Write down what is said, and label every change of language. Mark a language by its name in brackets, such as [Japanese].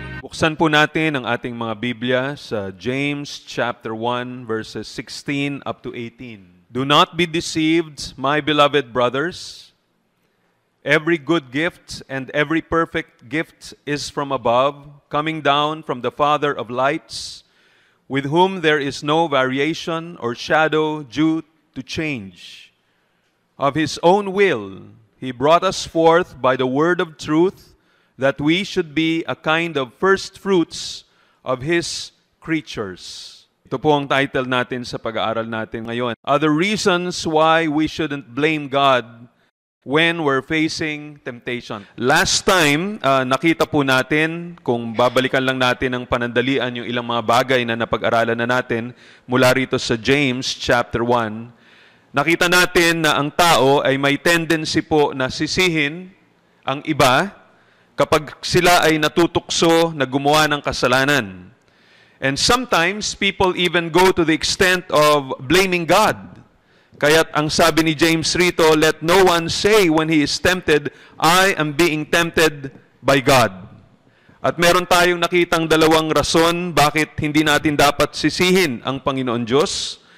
[Filipino] Buksan po natin ang ating mga Biblia sa James chapter 1 [English] verses 16 up to 18. Do not be deceived, my beloved brothers. Every good gift and every perfect gift is from above, coming down from the Father of lights, with whom there is no variation or shadow due to change. Of his own will, he brought us forth by the word of truth, that we should be a kind of first fruits of His creatures. [Filipino] Ito po ang title natin sa pag-aaral natin ngayon. [English] Other reasons why we shouldn't blame God when we're facing temptation. Last time, [Filipino] nakita po natin, kung babalikan lang natin ng panandalian yung ilang mga bagay na napag-aralan na natin mula rito sa James chapter 1, nakita natin na ang tao ay may tendency po na sisihin ang iba kapag sila ay natutukso na gumawa ng kasalanan. [English] And sometimes, people even go to the extent of blaming God. [Filipino] Kaya't ang sabi ni James rito, [English] let no one say when he is tempted, I am being tempted by God. [Filipino] At meron tayong nakitang dalawang rason bakit hindi natin dapat sisihin ang Panginoon Diyos.